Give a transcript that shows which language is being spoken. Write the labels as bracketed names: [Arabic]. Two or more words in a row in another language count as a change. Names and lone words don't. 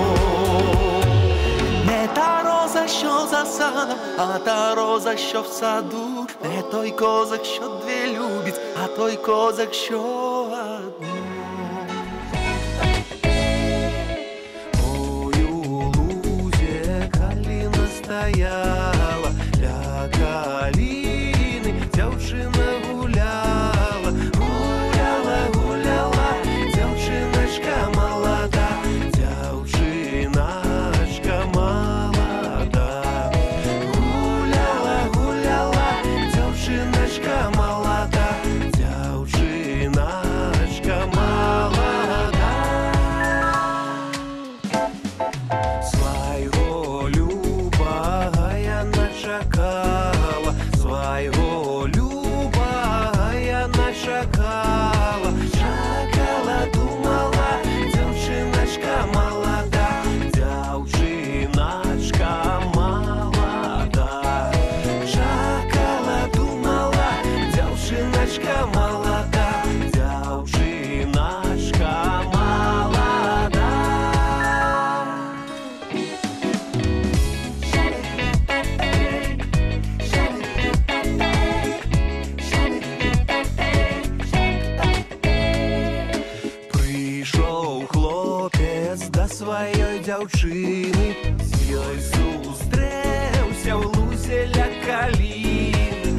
[Ukrainian] Не та роза, що за садом, а та роза, що в саду, не той козак, що две любить, а той козак, що одно. [Belarusian] Ой, у лузе калина стояла, ля калины дзяўчына гуляла, гуляла, гуляла, дзяўчыначка молода, дзяўчыначка молода. Гуляла, гуляла, дзяўчыначка молода, дзяўчыначка молода. Свайго любага яна чакала, свайго любага яна чакала, чакала, думала, дзяўчыначка молода, дзяўчыначка молода. Чакала, думала, дзяўчыначка молода, дзяўчыначка молода. Прыйшоў хлопец да сваёй дзяўчыны, з ёй сустрэўся ў лузе ля каліны.